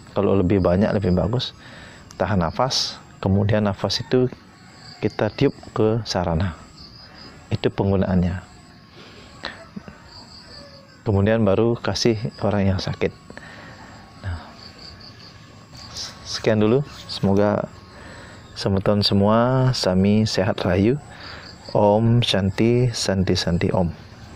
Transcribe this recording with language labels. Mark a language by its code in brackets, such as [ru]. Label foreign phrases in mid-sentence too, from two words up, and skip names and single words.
[id] Kalau lebih banyak lebih bagus. Tahan nafas, kemudian nafas itu kita tiup ke sarana. Itu penggunaannya. Kemudian baru kasih orang yang sakit. Nah, sekian dulu. Semoga semeton semua [ban] sami sehat rahayu. [sa] Om Shanti Santi Santi Om.